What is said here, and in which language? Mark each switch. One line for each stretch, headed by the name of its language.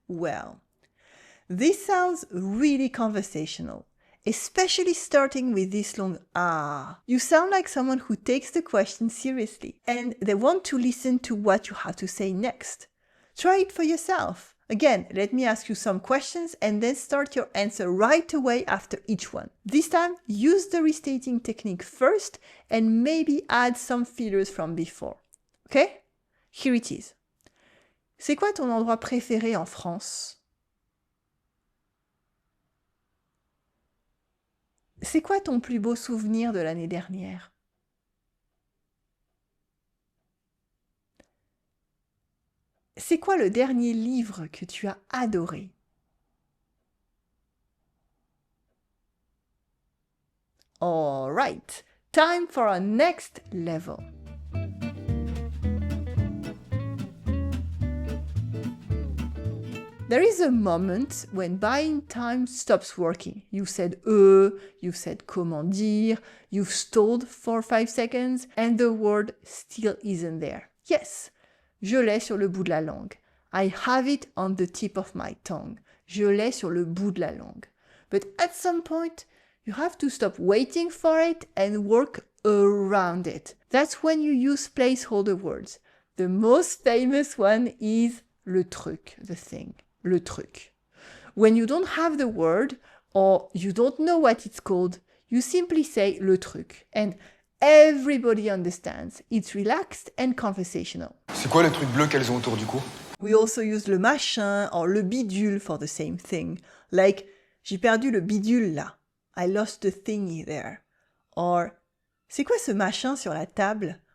English: Well, this sounds really conversational, especially starting with this long You sound like someone who takes the question seriously and they want to listen to what you have to say next. Try it for yourself. Again, let me ask you some questions and then start your answer right away after each one. This time, use the restating technique first and maybe add some fillers from before. Okay? Here it is.
French: C'est quoi ton endroit préféré en France? C'est quoi ton plus beau souvenir de l'année dernière? C'est quoi le dernier livre que tu as adoré?
English: All right, time for our next level. There is a moment when buying time stops working. You said you've said
French: comment dire,
English: you've stalled for 5 seconds, and the word still isn't there.
French: Yes, je l'ai sur le bout de la langue.
English: I have it on the tip of my tongue.
French: Je l'ai sur le bout de la langue.
English: But at some point, you have to stop waiting for it and work around it. That's when you use placeholder words. The most famous one is le truc, the thing. Le truc. When you don't have the word or you don't know what it's called, you simply say le truc and everybody understands. It's relaxed and conversational.
French: C'est quoi le truc bleu qu'elles ont autour du cou?
English: We also use le machin or le bidule for the same thing. Like,
French: j'ai perdu le bidule là.
English: I lost the thingy there.
French: Or, c'est quoi ce machin sur la table?